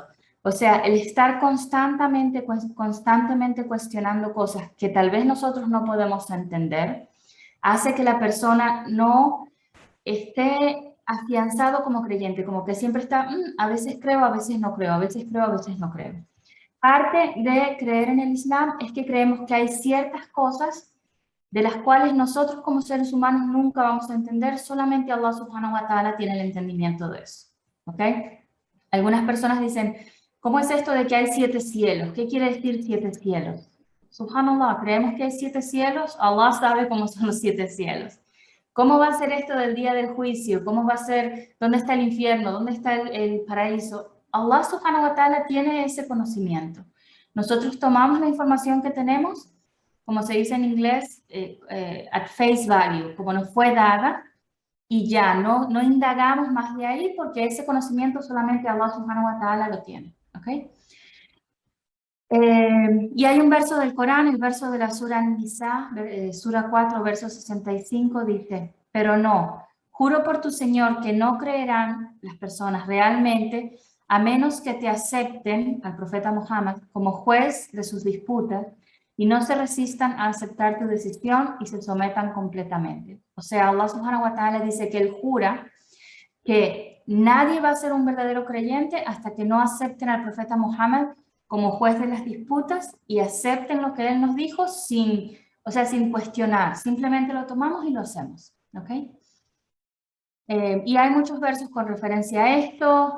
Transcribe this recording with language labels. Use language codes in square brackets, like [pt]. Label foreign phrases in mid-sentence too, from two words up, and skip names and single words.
[es] O sea, el estar constantemente cuestionando cosas que tal vez nosotros no podemos entender, hace que la persona no esté afianzado como creyente, como que siempre está, a veces creo, a veces no creo, a veces creo, a veces no creo. Parte de creer en el Islam es que creemos que hay ciertas cosas de las cuales nosotros como seres humanos nunca vamos a entender, solamente [ar] الله سبحانه وتعالى [es] tiene el entendimiento de eso. ¿Ok? Algunas personas dicen, ¿cómo es esto de que hay 7 cielos? ¿Qué quiere decir 7 cielos? Subhanallah, creemos que hay 7 cielos, Allah sabe cómo son los 7 cielos. ¿Cómo va a ser esto del día del juicio? ¿Cómo va a ser? ¿Dónde está el infierno? ¿Dónde está el paraíso? [ar] الله سبحانه وتعالى [es] tiene ese conocimiento. Nosotros tomamos la información que tenemos, como se dice en inglés, [en] at face value, [es] como nos fue dada, y ya, no indagamos más de ahí porque ese conocimiento solamente [ar] الله سبحانه وتعالى [es] lo tiene. ¿Ok? Y hay un verso del Corán, el verso de la Sura Nisa, Sura 4, verso 65, dice, pero no, juro por tu Señor que no creerán las personas realmente a menos que te acepten al profeta Muhammad como juez de sus disputas y no se resistan a aceptar tu decisión y se sometan completamente. O sea, [ar] الله سبحانه وتعالى [es] dice que él jura que nadie va a ser un verdadero creyente hasta que no acepten al profeta Muhammad como juez de las disputas y acepten lo que él nos dijo sin cuestionar, simplemente lo tomamos y lo hacemos, ¿ok? Y hay muchos versos con referencia a esto.